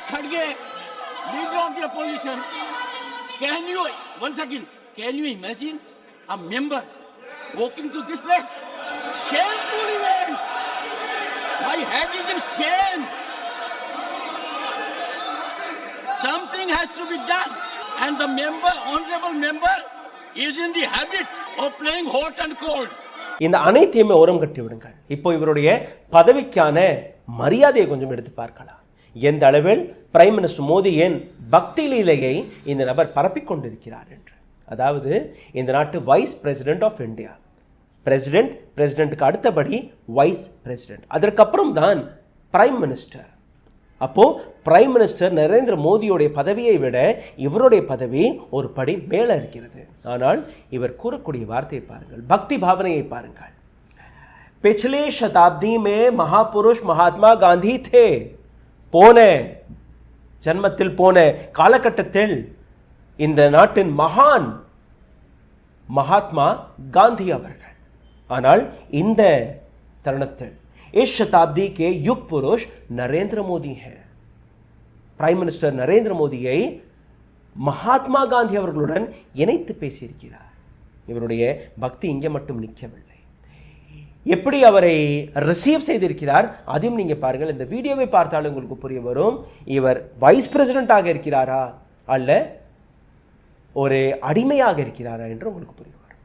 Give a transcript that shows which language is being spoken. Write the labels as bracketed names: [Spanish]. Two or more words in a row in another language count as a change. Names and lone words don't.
[English] Khadge, leader of the opposition, can you imagine a member walking to this place? Shameful event. My head is in shame. Something has to be done. And the honorable member, is in the habit of playing hot and cold. [Tamil] இந்த அனைத்தையுமே ஓரம் கட்டி விடுங்கள். இப்போ இவருடைய பதவிக்கான மரியாதையை கொஞ்சம் எடுத்து பார்க்கலாம். எந்த அளவில் [English] prime minister [Tamil] மோடியின் பக்தி லீலையை இந்த நபர் பரப்பிக் கொண்டிருக்கிறார் என்று. அதாவது இந்த நாட்டு [English] vice president of India, [Tamil] பிரசிடென்ட்டுக்கு அடுத்தபடி [English] vice president, [Tamil] அதற்கப்புறம் தான் [English] prime minister. [Tamil] அப்போ [English] prime minister [Tamil] நரேந்திர மோடியோடைய பதவியை விட இவருடைய பதவி ஒரு படி மேலே இருக்கிறது. ஆனால் இவர் கூறக்கூடிய வார்த்தையை பாருங்கள், பக்தி பாவனையை பாருங்கள். [Hindi] पिछले शताब्दी में महापुरुष महात्मा गांधी थे. [Tamil] போன ஜன்மத்தில் போன காலகட்டத்தில் இந்த நாட்டின் மகான் மகாத்மா காந்தி அவர்கள். ஆனால் இந்த தருணத்தில் [Hindi] इस शताब्दी के युग पुरुष नरेंद्र मोदी हैं. [English] prime minister [Tamil] நரேந்திர மோடியை மகாத்மா காந்தி அவர்களுடன் இணைத்து பேசியிருக்கிறார். இவருடைய பக்தி இங்கே மட்டும் நிற்கவில்லை, எப்படி அவரை ரிசீவ் செய்திருக்கிறார் அதையும் நீங்க பாருங்கள். இந்த வீடியோவை பார்த்தாலும் உங்களுக்கு புரிய வரும், இவர் [English] vice presidentஆக [Tamil] இருக்கிறாரா அல்ல ஒரு அடிமையாக இருக்கிறாரா என்று உங்களுக்கு புரிய வரும்.